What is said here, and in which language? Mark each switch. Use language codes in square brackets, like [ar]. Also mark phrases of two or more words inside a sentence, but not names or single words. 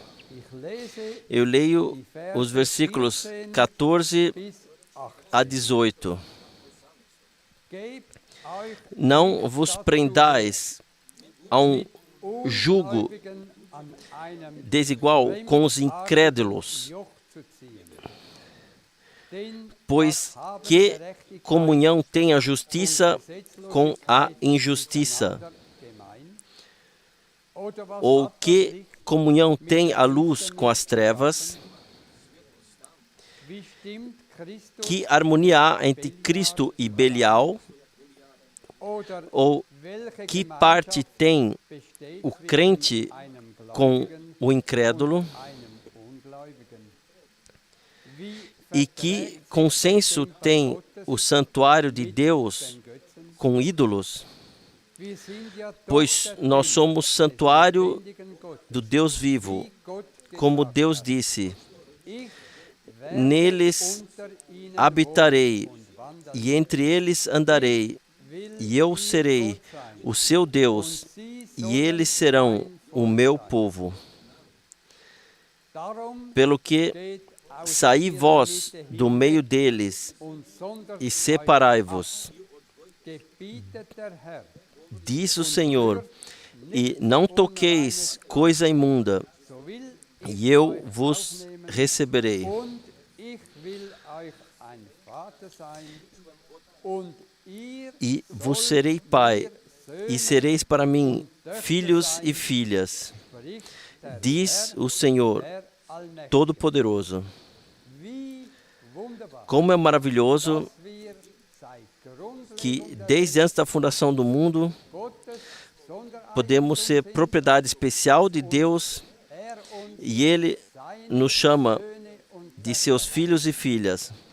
[de] Ich lese [pt] Eu leio os versículos 14 [de] bis 18. [pt] a 18. [de] Gebt euch [pt] Não vos prendais a um jugo [de] Ungläubigen an einem [pt] desigual com os incrédulos, [de] Joch zu ziehen. Denn [pt] pois [de] was haben [pt] que [de] Gerechtigkeit [pt] comunhão tem a justiça [de] und Gesetzlosigkeit [pt] com a injustiça? [de] miteinander gemein? Oder was [pt] Ou [de] hat das [pt] que [de] Licht? [pt] comunhão tem a luz com as trevas? [de] Wie stimmt Christus [pt] Que harmonia há entre Cristo e Belial? [de] oder [pt] Ou [de] welche [pt] que [de] Gemeinschaft [pt] parte tem [de] besteht [pt] o [de] zwischen [pt] crente [de] einem [pt] com [de] Gläubigen [pt] o incrédulo? [de] und einem Ungläubigen? Wie [pt] E que consenso tem o santuário de Deus [de] den Götzen? [pt] com ídolos? [de] Wir sind ja doch [pt] Pois [de] der [pt] nós [de] Tempel [pt] somos [de] des [pt] santuário [de] lebendigen Gottes. [pt] do Deus vivo, [de] Wie Gott [pt] como [de] gesagt [pt] Deus [de] hat, [pt] disse: [de] ich werde [pt] neles [de] unter ihnen [pt] habitarei [de] wohnen und wandern, [pt] e entre eles andarei, [de] will [pt] e eu [de] ihr [pt] serei [de] Gott sein, [pt] o seu Deus, [de] und sie [pt] e [de] sollen [pt] eles serão [de] mein [pt] o [de] Volk [pt] meu [de] sein. [pt] povo. [de] Darum [pt] Pelo que [de] steht aus [pt] saí [de] ihrer [pt] vós [de] Mitte [pt] do [de] hinweg [pt] meio deles [de] und sondert [pt] e [de] euch [pt] separai-vos, [de] ab, gebietet der Herr. [pt] diz o Senhor, e não toqueis coisa imunda, [de] So will [pt] e eu vos receberei. [de] und ich will [pt] e vos serei pai, e sereis para mim filhos e filhas, diz o Senhor Todo-Poderoso. Como é maravilhoso que, desde antes da fundação do mundo, podemos ser propriedade especial de Deus e Ele nos chama de seus filhos e filhas.